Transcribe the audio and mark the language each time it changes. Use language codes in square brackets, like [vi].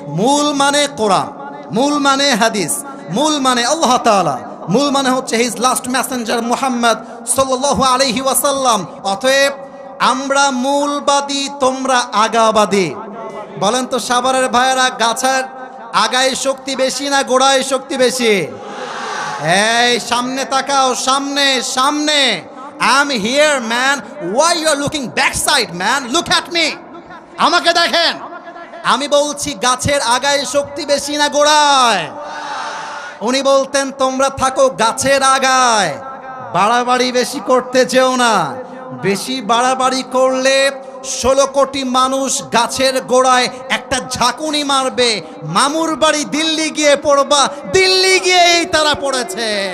[bn] মূল মানে কোরআন, মূল মানে হাদিস, মূল মানে আল্লাহ তাআলা, মূল মানে হচ্ছে [en] his last messenger [bn] মুহাম্মদ সাল্লাল্লাহু আলাইহি ওয়াসাল্লাম। অতএব আমরা মূলবাদী, তোমরা আগাবাদী। বলেন তো সাভারের ভাইয়েরা, গাছের আগায় শক্তি বেশি না গোড়ায় শক্তি বেশি? এই সামনে তাকাও, সামনে সামনে। [en] I'm here man, why you are looking backside man? Look at me, [bn] আমাকে দেখেন। আমি বলছি গাছের আগায় শক্তি বেশি না গোড়ায়? উনি বলতেন তোমরা থাকো গাছের আগায়, বাড়াবাড়ি বেশি করতে যেও না। বেশি বাড়াবাড়ি করলে 16 কোটি মানুষ গাছের গোড়ায় একটা ঝাঁকুনি মারবে, মামুর বাড়ি দিল্লি গিয়ে পড়বা, দিল্লি গিয়েই তারা পড়েছে।